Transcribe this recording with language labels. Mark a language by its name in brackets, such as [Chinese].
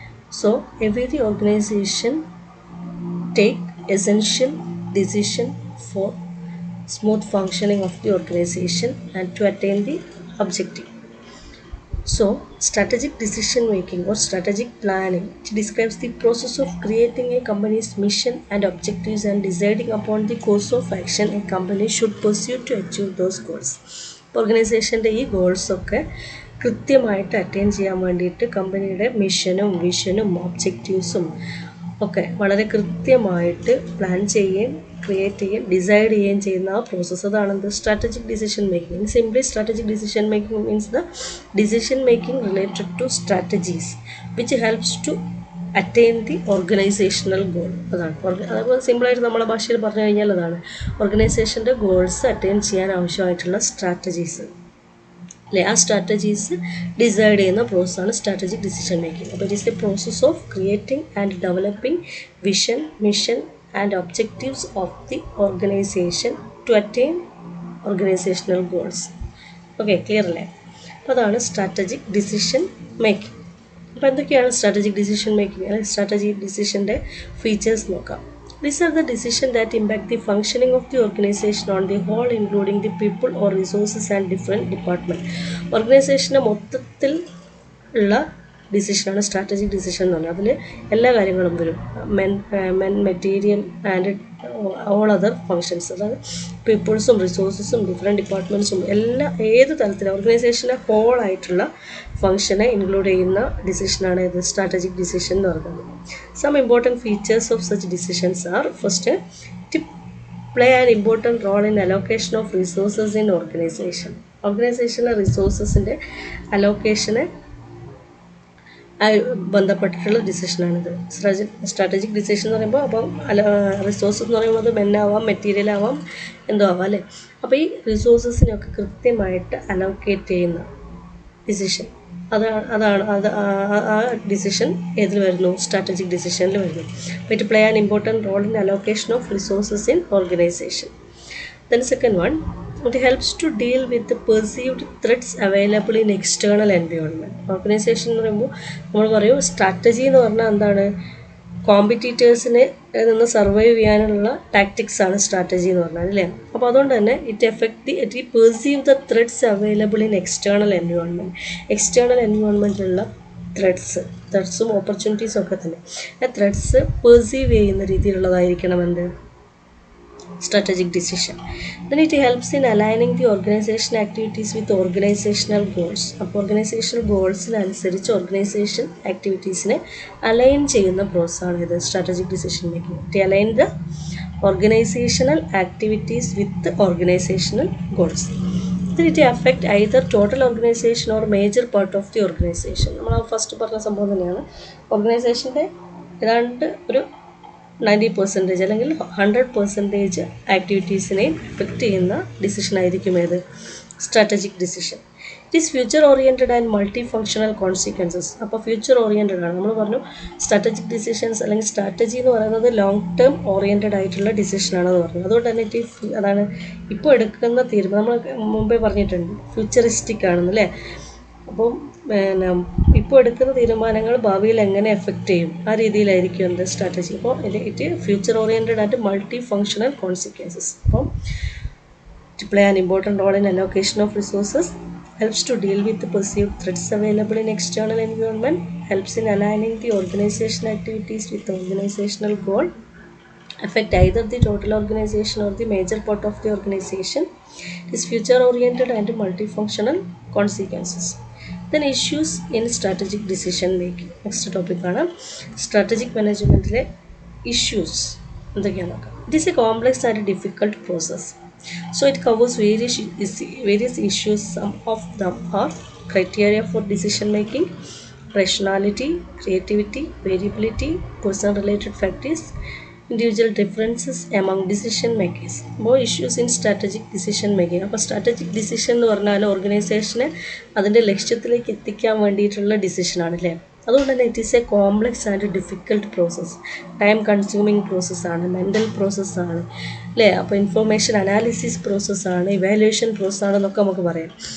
[English] So every organization take essential decision for smooth functioning of the organization and to attain the objective. So strategic decision making or strategic planning describes the process of creating a company's mission and objectives and deciding upon the course of action a company should pursue to achieve those goals. [Malayalam] ഓർഗനൈസേഷൻ്റെ ഈ ഗോൾസൊക്കെ കൃത്യമായിട്ട് attain ചെയ്യാൻ വേണ്ടിയിട്ട് കമ്പനിയുടെ മിഷനും വിഷനും ഒബ്ജക്റ്റീവ്സും ഒക്കെ വളരെ കൃത്യമായിട്ട് plan ചെയ്യുകയും ക്രിയേറ്റ് ചെയ്യുകയും ഡിസൈഡ് ചെയ്യുകയും ചെയ്യുന്ന ആ പ്രോസസ്സ് അതാണ് strategic decision making. [English] Simply strategic decision making means the decision making related to strategies which helps to attain the organizational goal. [Malayalam] അതാണ് അതേപോലെ സിമ്പിളായിട്ട് നമ്മളെ ഭാഷയിൽ പറഞ്ഞു കഴിഞ്ഞാൽ അതാണ് ഓർഗനൈസേഷൻ്റെ ഗോൾസ് അറ്റൈൻ ചെയ്യാൻ ആവശ്യമായിട്ടുള്ള സ്ട്രാറ്റജീസ് അല്ലേ. ആ സ്ട്രാറ്റജീസ് ഡിസൈഡ് ചെയ്യുന്ന പ്രോസസ്സാണ് സ്ട്രാറ്റജിക് ഡിസിഷൻ മേക്കിംഗ്. [English] അപ്പോൾ it is the process of creating and developing vision, mission and objectives of the organization to attain organizational goals. Okay, [Malayalam] clear അല്ലേ? അപ്പോൾ അതാണ് സ്ട്രാറ്റജിക് ഡിസിഷൻ മേക്കിംഗ്. അപ്പോൾ എന്തൊക്കെയാണ് സ്ട്രാറ്റജിക് ഡിസിഷൻ മേക്കിംഗ് അല്ലെങ്കിൽ strategic ഡിസിഷൻ്റെ features നോക്കാം. [English] These are the decisions that impact the functioning of the organization on the whole, including the people or resources and different departments. [Malayalam] ഓർഗനൈസേഷൻ്റെ മൊത്തത്തിൽ ഉള്ള ഡിസിഷനാണ് strategic decision എന്ന് പറഞ്ഞാൽ. അതിൽ എല്ലാ കാര്യങ്ങളും വരും. [English] material and all other functions, [Malayalam] അതായത് പീപ്പിൾസും റിസോഴ്സസും ഡിഫറെൻറ്റ് ഡിപ്പാർട്ട്മെൻറ്റ്സും ഏത് തരത്തിലും ഓർഗനൈസേഷൻ്റെ ഹോൾ ആയിട്ടുള്ള ഫങ്ഷനെ ഇൻക്ലൂഡ് ചെയ്യുന്ന ഡിസിഷനാണ് ഇത് സ്ട്രാറ്റജിക് ഡിസിഷൻ എന്ന് പറയുന്നത്. [English] Some important features of such decisions are: first, to play an important role in allocation of resources in organization. [Malayalam] ഓർഗനൈസേഷനിലെ റിസോഴ്സസിൻ്റെ അലോക്കേഷനെ ബന്ധപ്പെട്ടിട്ടുള്ള ഡിസിഷനാണിത്. സ്ട്രാറ്റജിക് ഡിസിഷൻ എന്ന് പറയുമ്പോൾ അപ്പം റിസോഴ്സസ് എന്ന് പറയുമ്പോൾ അത് മെന്നാവാം, മെറ്റീരിയൽ ആവാം, എന്തോ ആവാം അല്ലേ. അപ്പോൾ ഈ റിസോഴ്സസിനൊക്കെ കൃത്യമായിട്ട് അലോക്കേറ്റ് ചെയ്യുന്ന ഡിസിഷൻ ആ ഡിസിഷൻ ഏതിൽ വരുന്നു? സ്ട്രാറ്റജിക് ഡിസിഷനിൽ വരുന്നു. അപ്പോൾ [English] It play an important role in allocation of resources in organization. Then second one, it helps to deal with the perceived threats available in external environment. [Malayalam] Organisation എന്ന് പറയുമ്പോൾ നമ്മൾ പറയും സ്ട്രാറ്റജി എന്ന് പറഞ്ഞാൽ എന്താണ്? കോമ്പറ്റീറ്റേഴ്സിനെ നിന്ന് സർവൈവ് ചെയ്യാനുള്ള ടാക്ടിക്സ് ആണ് സ്ട്രാറ്റജി എന്ന് പറഞ്ഞാൽ അല്ലേ. അപ്പോൾ അതുകൊണ്ട് തന്നെ [English] It perceive the threats available in external environment. [Malayalam] External എൻവയോൺമെൻറ്റിലുള്ള ത്രെഡ്സും ഓപ്പർച്യൂണിറ്റീസും ഒക്കെ തന്നെ ആ ത്രെഡ്സ് പെർസീവ് ചെയ്യുന്ന രീതിയിലുള്ളതായിരിക്കണം എന്ത്? [English] Strategic decision. Then it helps in aligning the organization activities with organizational goals. [Malayalam] അപ്പോൾ ഓർഗനൈസേഷണൽ ഗോൾസിനനുസരിച്ച് ഓർഗനൈസേഷൻ ആക്ടിവിറ്റീസിനെ അലൈൻ ചെയ്യുന്ന പ്രോസസ്സാണ് ഇത് strategic decision making. [English] To align the organizational activities with organizational goals. Then it affect either total organization or major part of the organization. [Malayalam] നമ്മൾ first പറഞ്ഞ സംഭവം തന്നെയാണ്. ഓർഗനൈസേഷൻ്റെ ഏതാണ്ട് ഒരു 90% അല്ലെങ്കിൽ 100% ആക്ടിവിറ്റീസിനെയും എഫക്റ്റ് ചെയ്യുന്ന ഡിസിഷനായിരിക്കും ഏത്? Strategic decision. [English] It is future oriented and multi functional consequences. [Malayalam] അപ്പോൾ ഫ്യൂച്ചർ ഓറിയൻറ്റഡ് ആണ്. നമ്മൾ പറഞ്ഞു സ്ട്രാറ്റജിക് ഡിസിഷൻസ് അല്ലെങ്കിൽ സ്ട്രാറ്റജി എന്ന് പറയുന്നത് ലോങ് ടേം ഓറിയൻറ്റഡ് ആയിട്ടുള്ള ഡിസിഷനാണെന്ന് പറഞ്ഞു. അതുകൊണ്ട് തന്നെ അതാണ് ഇപ്പോൾ എടുക്കുന്ന തീരുമാനം നമ്മൾ മുമ്പേ പറഞ്ഞിട്ടുണ്ട് ഫ്യൂച്ചറിസ്റ്റിക് ആണെന്നല്ലേ. അപ്പം ഇപ്പോൾ എടുക്കുന്ന തീരുമാനങ്ങൾ ഭാവിയിൽ എങ്ങനെ എഫക്റ്റ് ചെയ്യും ആ രീതിയിലായിരിക്കും എന്ത് സ്ട്രാറ്റജി. അപ്പോൾ [English] It future oriented and multi functional consequences. അപ്പം to play an important role in allocation of resources, helps to deal with the perceived threats available in external environment, helps in aligning the organization activities with the organizational goal, affect either the total organization or the major part of the organization. It is future oriented and multifunctional consequences. Then issues in strategic decision making. Next topic ആണ് strategic managementലെ issues [Malayalam] എന്തൊക്കെയാണ് നോക്കാം. [English] It is a complex and difficult process. So it covers various issues. Some of them are criteria for decision making, rationality, creativity, variability, person related factors, individual differences among decision makers. More issues in strategic decision making. [Malayalam] അപ്പോൾ strategic decision എന്ന് പറഞ്ഞാൽ ഓർഗനൈസേഷനെ അതിൻ്റെ ലക്ഷ്യത്തിലേക്ക് എത്തിക്കാൻ വേണ്ടിയിട്ടുള്ള ഡിസിഷനാണ് അല്ലേ. അതുകൊണ്ട് തന്നെ [English] It is a complex and difficult process, time consuming പ്രോസസ്സാണ്, mental പ്രോസസ്സാണ് അല്ലേ. [Malayalam] അപ്പോൾ ഇൻഫർമേഷൻ അനാലിസിസ് പ്രോസസ്സാണ്, ഇവാലുവേഷൻ പ്രോസസ്സാണെന്നൊക്കെ നമുക്ക് പറയാം.